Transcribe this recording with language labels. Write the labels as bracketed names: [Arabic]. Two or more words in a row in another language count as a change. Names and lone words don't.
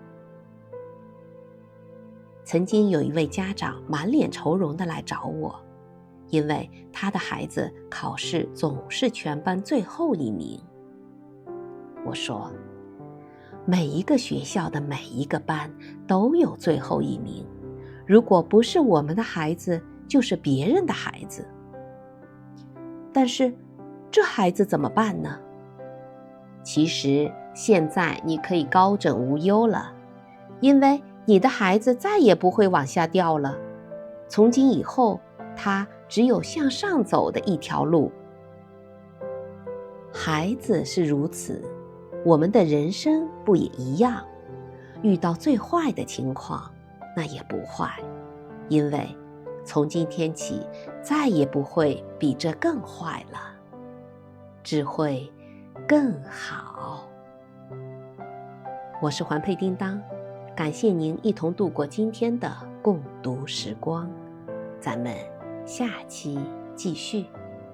[Chinese] 曾經有一位家長滿臉愁容地來找我，因為他的孩子考試總是全班最後1名。我說，每一個學校的每一個班都有最後1 名，如果不是我們的孩子，就是別人的孩子。但是，這孩子怎麼辦呢？其實，現在你可以高枕無憂了，因為你的孩子再也不會往下掉了。從今以後，他只有向上走的一條路。孩子是如此，我們的人生不也一樣？遇到最壞的情況，那也不壞，因為從今天起，再也不會比這更壞了，只會更好。我是環佩叮當，感謝您一同度過今天的共讀時光，咱們下期繼續。